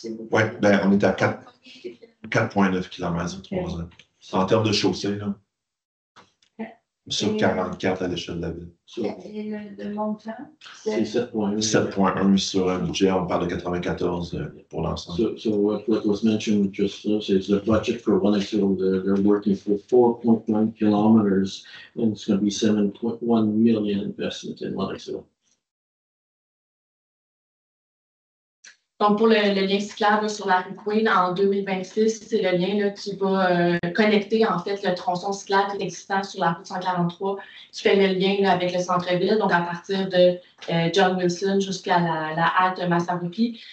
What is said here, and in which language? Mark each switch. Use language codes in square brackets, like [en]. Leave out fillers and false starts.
[fr] Oui, ben, on est à 4,9 km sur 3 ans. En termes de chaussée, là. Sur 44 à l'échelle de la ville. Et le montant? C'est 7,1. 7,1 sur un budget, on parle de 94 pour l'ensemble. [en] So what was mentioned just is the budget for Lennoxville. They're working for 4.9 kilometers, and it's going to be 7.1 million investment in Lennoxville. [fr] Donc, pour le lien cyclable sur la rue Queen, en 2026, c'est le lien là, qui va connecter en fait le tronçon cyclable qui est existant sur la route 143, qui fait le lien là, avec le centre-ville, donc à partir de John Wilson jusqu'à la halte Massaboupi.